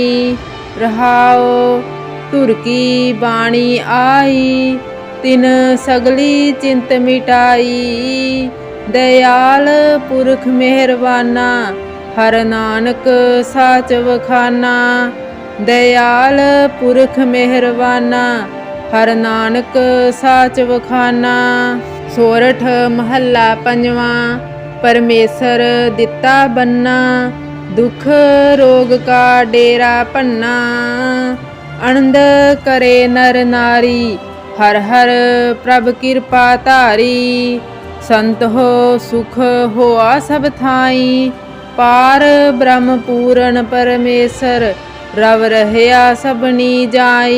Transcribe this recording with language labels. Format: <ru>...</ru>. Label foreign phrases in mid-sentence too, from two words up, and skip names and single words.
<pa>ਰਹਾਉ ਧੁਰ ਕੀ ਬਾਣੀ ਆਈ, ਤਿਨ ਸਗਲੀ ਚਿੰਤ ਮਿਟਾਈ। ਦਇਆਲ ਪੁਰਖ ਮਿਹਰਬਾਨਾ, ਹਰ ਨਾਨਕ ਸਾਚ ਵਖਾਨਾ। ਦਇਆਲ ਪੁਰਖ ਮਿਹਰਬਾਨਾ, ਹਰ ਨਾਨਕ ਸਾਚ ਵਖਾਨਾ। ਸੋਰਠ ਮਹਲਾ ਪੰਜਵਾਂ। ਪਰਮੇਸਰ ਦਿਤਾ ਬੰਨਾ, ਦੁਖ ਰੋਗ ਕਾ ਡੇਰਾ ਭੰਨਾ। ਅਨੰਦ ਕਰੇ ਨਰ ਨਾਰੀ, ਹਰ ਹਰ ਪ੍ਰਭ ਕਿਰਪਾ ਧਾਰੀ। ਸੰਤ ਹੋ ਸੁਖ ਹੋਆ ਸਭ ਥਾਈ, ਪਾਰਬ੍ਰਹਮ ਪੂਰਨ ਪਰਮੇਸਰ ਰਵ ਰਹਿਆ ਸਭਨੀ ਜਾਈ।</pa>